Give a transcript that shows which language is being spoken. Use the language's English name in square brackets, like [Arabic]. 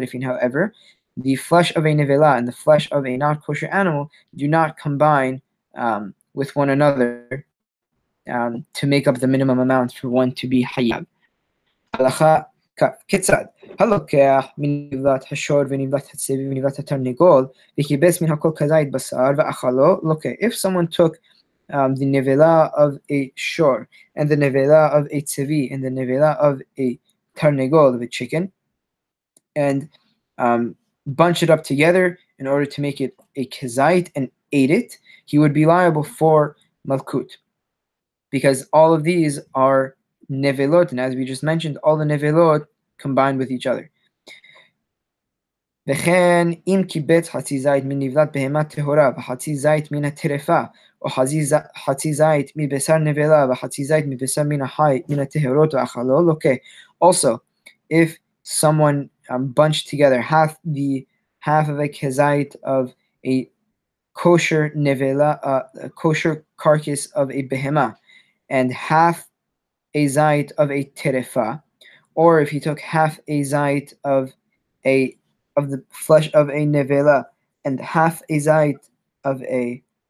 [English] However, the flesh of a nevela and the flesh of a non-kosher animal do not combine with one another to make up the minimum amount for one to be hayyav. [Hebrew] הלכה כיצד? הלוקח מנבלת השור ונבלת הצבי ונבלת התרנגול וכיבס מן הכל כזית בשר ואכלו לוקח. [English] If someone took the nevela of a shor and the nevela of a tzevi and the nevela of a tarnegol, of a chicken, and bunch it up together in order to make it a kezait and ate it, he would be liable for malkut, because all of these are nevelot, and as we just mentioned, all the nevelot combined with each other. [Hebrew] וכן אם קיבץ חצי זית מנבלת בהמה טהורה וחצי זית מן הטרפה או חצי זית מבשר נבלה וחצי זית מבשר מן החי מן הטהרות ואכלו לוקה. [English] Also, if someone bunched together half of a kezait of a kosher nevela, a kosher carcass of a behema, and half a zait of a terefa, or if he took half a zait of the flesh of a nevela and half a zait of a